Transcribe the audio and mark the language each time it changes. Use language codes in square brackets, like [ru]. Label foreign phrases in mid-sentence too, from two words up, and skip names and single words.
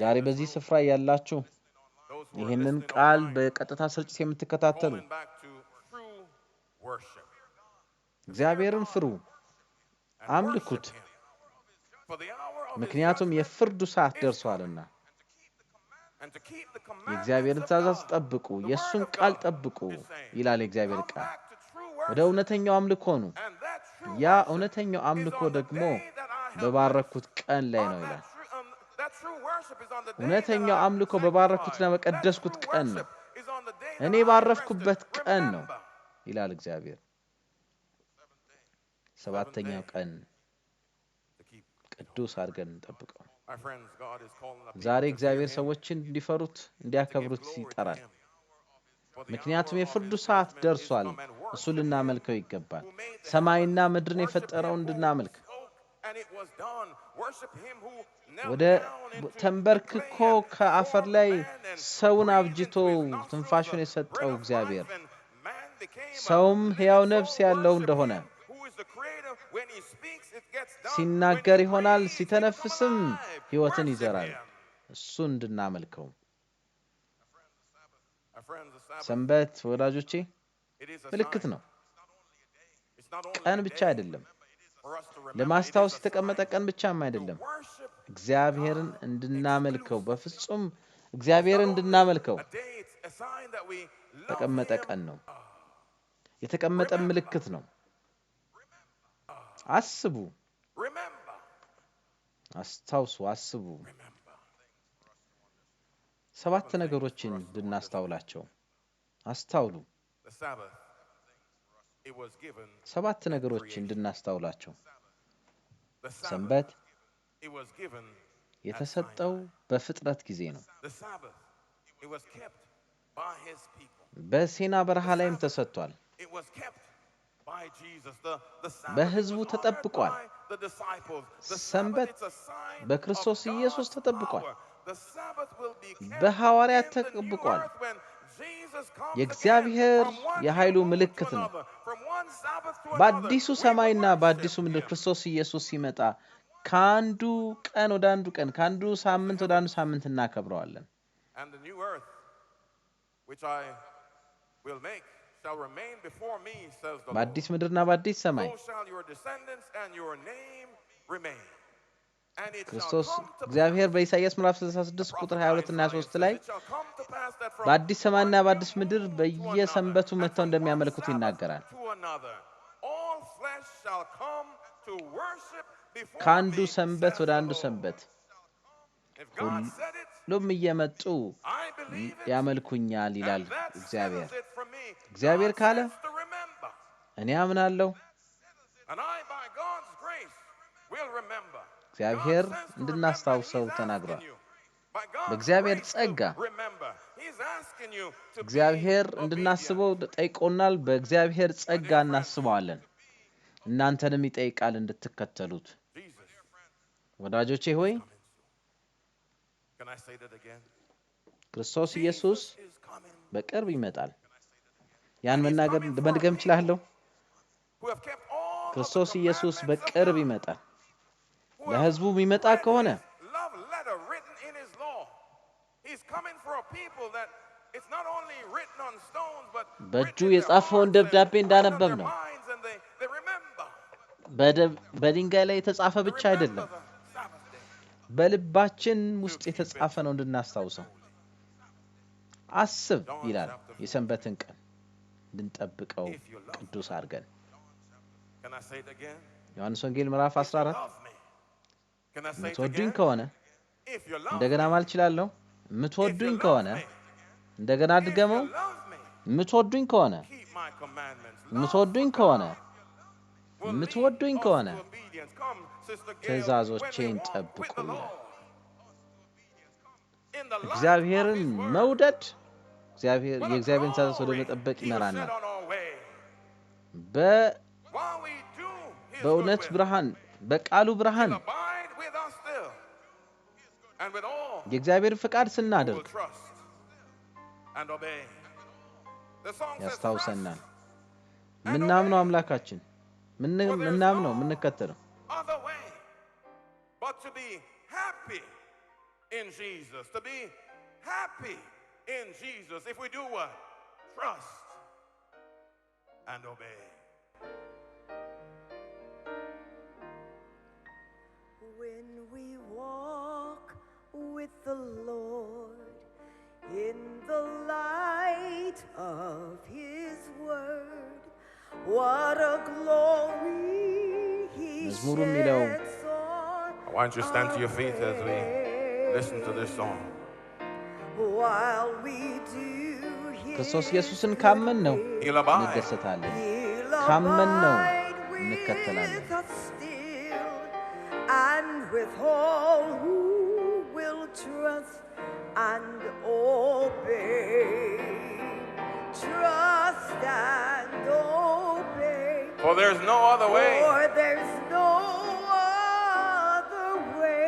[am] ዛሬ [en] in this [am] በዚህ [en] room, [am] ስፍራ ያላችሁ [en] those who are [am] ይህንን [en] listening [am] ቃል [en] online, [am] በቀጥታ ስርጭት የምትከታተሉ [en] calling back to true worship. [am] እግዚአብሔርን ፍሩ [en] And [am] አምልኩት [en] worship him. For the hour of his [am] ምክንያቱም [en] judgment [am] የፍርዱ ሰዓት [en] is [am] ደርሷልና [en] and to keep the commandments [am] የእግዚአብሔርን [en] of [am] ትእዛዝ [en] God, [am] ጠብቁ [en] the [am] የእሱን [en] word of [am] ቃል [en] God [am] ጠብቁ [en] is saying, [am] ይላል የእግዚአብሔር [en] come [am] ቃል [en] back to true [am] ወደ [en] worship. [am] እውነተኛው አምልኮ ነው [en] And that true [am] ያ [en] worship [am] እውነተኛው [en] is [am] አምልኮ [en] on the [am] ደግሞ [en] day that I have [am] በባረኩት [en] blessed. [am] ቀን ላይ [en] On [am] ነው ይላል [en] that true worship is on the day that [am] እውነተኛው [en] I [am] አምልኮ [en] sanctified. [am] በባረኩትና [en] That [am] በቀደስኩት [en] true [am] ቀን ነው [en] worship is on the day that [am] እኔ [en] I rested. [am] ባረፍኩበት ቀን ነው [en] Remember, [am] ይላል እግዚአብሔር ሰባተኛው ቀን [en] to keep [am] ቅዱስ አድርገን እንጠብቀው [en] my friends, God is calling the people [am] ዛሬ [en] to fear [am] እግዚአብሔር [en] him, [am] ሰዎችን እንዲፈሩት [en] to give [am] እንዲያከብሩት [en] glory to [am] ይጠራል [en] him. For the [am] ምክንያቱም [en] hour of [am] የፍርዱ [en] his [am] ሰዓት [en] judgment is [am] ደርሷል [en] come, and [am] እሱ [en] worship him [am] ልናመልከው ይገባል [en] who made the [am] ሰማይና [en] heavens, [am] ምድርን [en] worship [am] የፈጠረውን [en] him who [am] እንድናመልክ [en] spoke and it was done. Worship him who knelt [am] ወደ [en] down into the [am] ተንበርክኮ [en] clay and [am] ከአፈር [en] formed [am] ላይ [en] man and [am] ሰውን [en] breathed [am] አብጅቶ [en] into his nostrils [am] ትንፋሹን [en] the [am] የሰጠው [en] breath of [am] እግዚአብሔር [en] life, and man became a [am] ሰውም [en] living [am] ሕያው [en] soul. [am] ነፍስ ያለው [en] Worship [am] እንደሆነ [en] him who is the creator. When he speaks, it gets done. When [am] ሲናገር [en] he [am] ይሆናል [en] breathes, he becomes [am] ሲተነፍስም [en] alive. [am] ሕይወትን [en] Worship [am] ይዘራል [en] him. [am] እሱ እንድናመልከው [en] My friends, the Sabbath, [am] ሰንበት ወዳጆቼ [en] it is a [am] ምልክት [en] sign. [am] ነው [en] It's not only [am] ቀን [en] a [am] ብቻ [en] day [am] አይደለም [en] for us to remember. It is [am] ለማስታወስ [en] a [am] የተቀመጠ [en] sign [am] ቀን ብቻም [en] to [am] አይደለም [en] worship [am] እግዚአብሔርን [en] God [am] እንድናመልከው [en] exclusively. [am] በፍጹም [en] It's [am] እግዚአብሔርን [en] not only [am] እንድናመልከው [en] a day, it's a sign that we love [am] የተቀመጠ [en] him. [am] ቀን ነው የተቀመጠ ምልክት ነው አስቡ [en] Remember. [am] አስታውሱ አስቡ ሰባት ነገሮችን እንድናስተውላቸው አስተውሉ። [en] The Sabbath, it was given. [am] ሰባት ነገሮችን እንድናስተውላቸው [en] The Sabbath, [am] ሰንበት [en] it was given. [am] የተሰጠው በፍጥረት ጊዜ ነው። [en] The Sabbath, it was kept by his people. [am] በሲና በረሃ ላይም ተሰጥቷል። [en] It was kept by Jesus. The Sabbath [am] በሕዝቡ [en] was honored [am] ተጠብቋል። [en] by the disciples. The [am] ሰንበት [en] Sabbath, it's a sign [am] በክርስቶስ [en] of [am] ኢየሱስ [en] God's [am] ተጠብቋል። [en] power. The Sabbath will be kept [am] በሐዋርያት [en] in the new [am] ተጠብቋል። [en] earth when Jesus comes [am] የእግዚአብሔር [en] again from one [am] የኃይሉ [en] new moon [am] ምልክት [en] to [am] ነው። [en] another, from one Sabbath to another. [am] በአዲሱ [en] We will [am] ሰማይና በአዲሱ [en] worship [am] ምድር [en] him. [am] ክርስቶስ ኢየሱስ ሲመጣ ከአንዱ ቀን ወደ አንዱ ቀን ከአንዱ ሳምንት ወደ አንዱ ሳምንት እናከብረዋለን። [en] And the new earth, which I will make, shall remain before me, says the Lord. [am] በአዲስ ምድርና በአዲስ ሰማይ [en] So shall your descendants and your name remain. And it shall [am] ክርስቶስ [en] come to [am] እግዚአብሔር በኢሳይያስ ምዕራፍ 66 ቁጥር 22 እና 23 ላይ [en] it shall come to pass that from [am] በአዲስ ሰማይና [en] one [am] በአዲስ [en] new [am] ምድር [en] moon to [am] በየሰንበቱ [en] another, [am] መጥተው [en] and from [am] እንደሚያመልኩት [en] one [am] ይናገራል። [en] Sabbath to another, all flesh shall come to worship before [am] ከአንዱ [en] me, [am] ሰንበት [en] says [am] ወደ [en] the [am] አንዱ [en] Lord. [am] ሰንበት [en] If God said it, [am] ሁሉም እየመጡ [en] I believe it, [am] ያመልኩኛል ይላል [en] and that [am] እግዚአብሔር። [en] settles it for me. [am] እግዚአብሔር [en] God [am] ካለ [en] says to remember, [am] እኔ አምናለሁ። [en] and I, by God's grace, will remember. [am] እግዚአብሔር [en] God says to [am] እንድናስታውሰው [en] remember, and He's [am] ተናግሯል። [en] asking you, by God's [am] በእግዚአብሔር [en] grace, [am] ጸጋ [en] to remember. He's asking you to be [am] እግዚአብሔር [en] obedient. [am] እንድናስበው ጠይቆናል። በእግዚአብሔር ጸጋ [en] friends, [am] እናስበዋለን። እናንተንም ይጠይቃል እንድትከተሉት። [en] Jesus, [am] ወዳጆቼ ሆይ [en] can I say that again? [am] ክርስቶስ ኢየሱስ [en] Jesus is coming. [am] በቅርብ ይመጣል። ያን መድገም እችላለሁ። [en] Who have kept all of the [am] ክርስቶስ ኢየሱስ [en] commandments of [am] በቅርብ [en] God. [am] ይመጣል። [en] Who have [am] ለሕዝቡ የሚመጣ [en] read [am] ከሆነ [en] his love letter written in his law. He's coming for a people that it's not only written on stones, but [am] በእጁ [en] written in their [am] የጻፈውን [en] hearts [am] ደብዳቤ [en] and [am] እንዳነበብ [en] written in [am] ነው። [en] their minds, and they remember. [am] በድንጋይ ላይ የተጻፈ [en] They [am] ብቻ [en] remember [am] አይደለም፣ [en] the Sabbath day. [am] በልባችን ውስጥ የተጻፈ ነው እንድናስታውሰው። አስብ ይላል የሰንበትን ቀን እንድንጠብቀው ቅዱስ አድርገን። [en] Can I say it again? [am] ዮሐንስ ወንጌል ምዕራፍ 14 [en] Love me. Can I say it [am] የምትወዱኝ [en] again? [am] ከሆነ [en] If you love [am] እንደገና [en] me, [am] ማለት እችላለሁ። የምትወዱኝ ከሆነ እንደገና [en] if [am] አድገመው። [en] you love me, [am] የምትወዱኝ ከሆነ [en] keep my commandments. Love [am] የምትወዱኝ [en] for [am] ከሆነ [en] God will lead [am] የምትወዱኝ [en] us [am] ከሆነ [en] to obedience. Come, Sister Gail, [am] ትእዛዞቼን [en] when we walk [am] ጠብቁ [en] with the [am] ይላል። [en] Lord, in the light of [am] እግዚአብሔርን [en] His word, [am] መውደድ [en] with [am] የእግዚአብሔርን ትእዛዝ ወደ [en] glory [am] መጠበቅ [en] He will [am] ይመራናል። [en] set on our way. [am] በእውነት [en] While we do His good will, [am] ብርሃን በቃሉ ብርሃን [en] He'll abide with us still, and with all [am] የእግዚአብሔር ፍቃድ [en] who will [am] ስናደርግ [en] trust and obey. The song says, [am] ያስታውሰናል። [en] and [am] ምናምነው [en] obey. [am] አምላካችን [en] For there's [am] ምናምነው [en] no [am] ምንከተለው [en] other way but to be happy in Jesus. To be happy in Jesus. If we do what? Trust and obey. When we walk with the Lord in the light of His word, what a glory He [am] መዝሙሩ የሚለው [en] sheds on I want you to stand to your feet as we listen to this song. while we do His [am] ክርስቶስ ኢየሱስን ካመን ነው [en] He'll abide. [am] እንደሰታለን። [en] He'll [am] ካመን ነው [en] abide [am] እንከተላለን። [en] with us still, and with all who will trust and obey. Trust and obey. For there's no other way For there's no other way